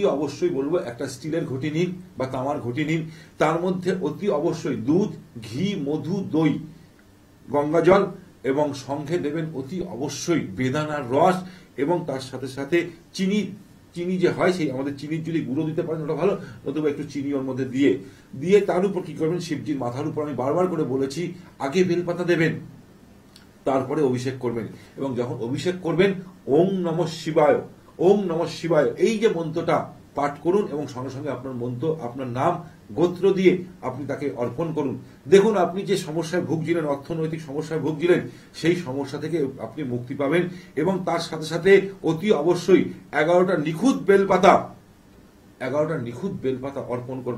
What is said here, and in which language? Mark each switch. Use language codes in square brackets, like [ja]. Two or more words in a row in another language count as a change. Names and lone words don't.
[bn] অবশ্যই বলবো একটা স্টিলের ঘটি নিন বা তামার ঘটি নিন, তার মধ্যে অতি অবশ্যই দুধ, ঘি, মধু, দই, গঙ্গা জল এবং সঙ্গে দেবেন অতি অবশ্যই বেদানার রস, এবং তার সাথে সাথে চিনি যে হয় সেই আমাদের চিনির যদি গুঁড়ো দিতে পারেন ওটা ভালো, নতুবা একটু চিনি ওর মধ্যে দিয়ে তার উপর কি করবেন, শিবজির মাথার উপর আমি বারবার করে বলেছি আগে বেলপাতা দেবেন, তারপরে অভিষেক করবেন। এবং যখন অভিষেক করবেন [sa] ওম নমঃ শিবায়, ওম নমঃ শিবায় [bn] এই যে মন্ত্রটা পাঠ করুন এবং সঙ্গে সঙ্গে আপনার নাম গোত্র দিয়ে আপনি তাকে অর্পণ করুন। দেখুন, আপনি যে সমস্যায় ভুগছিলেন, অর্থনৈতিক সমস্যায় ভুগছিলেন, সেই সমস্যা থেকে আপনি মুক্তি পাবেন। এবং তার সাথে সাথে অতি অবশ্যই 11টা নিখুঁত বেলপাতা অর্পণ করবেন।